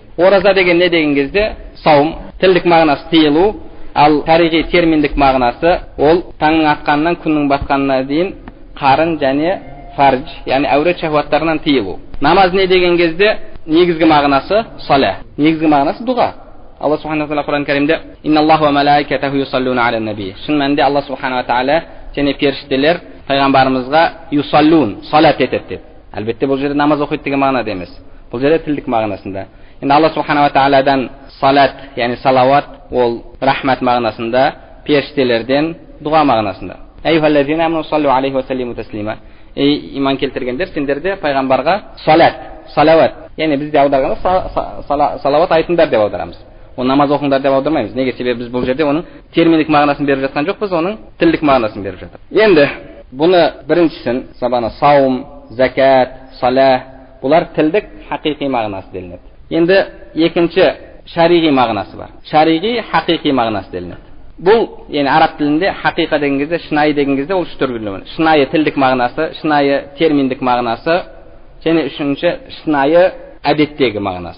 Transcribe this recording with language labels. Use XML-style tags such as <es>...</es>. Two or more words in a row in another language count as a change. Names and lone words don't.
<kk>Ораза деген не деген кезде? Саум, тілдік мағынасы тыйылу, ал шариғи терминдік мағынасы ол таңның атқанынан күннің батқанына дейін қарын және фарж, яғни әурет шахуаттарынан тыйылу. Намаз не деген кезде негізгі мағынасы саля, негізгі мағынасы дұға. Алла</kk> <ar>سبحانه وتعالى</ar> <kk>Құран Кәрімде</kk> <ar>إن الله وملائكته يصلون على النبي.</ar> <kk>Шын мәнінде Алла</kk> <ar>سبحانه وتعالى</ar> <kk>және періштелер пайғамбарымызға юсаллун, салат етеді деп. Әлбетте бұл жерде намаз оқиды деген мағынада емес. Бұл жерде тілдік мағынасында. Енді Алла</kk> <ar>سبحانه و</ar> <kk>тааладан салат, яғни салауат, ол рахмат мағынасында, періштелерден дұға мағынасында.</kk> <ar>أيها الذين آمنوا صلوا عليه وسلموا تسليما.</ar> <kk>Ей иман келтіргендер, сендер де пайғамбарға салат, салауат. Яғни бізде аударғанда салауат айтыңдар деп аударамыз. Оны намаз оқыңдар деп аудармаймыз. Неге? Себебі біз бұл жерде оның терминдік мағынасын беріп жатқан жоқпыз, оның тілдік мағынасын беріп жатыр. Енді бұны біріншісін, сабана саум, закат, салах, бұлар тілдік хақиқи мағынасы делінеді. Енді екінші шариғи мағынасы бар. Шариғи хақиқи мағынасы делінеді. Бұл, яғни араб тілінде хақиқа деген кезде, шынайы деген кезде ол үш түрге бөлінеді. Шынайы тілдік мағынасы, шынайы терминдік мағынасы, және үшінші шынайы әдеттегі мағынасы.</kk>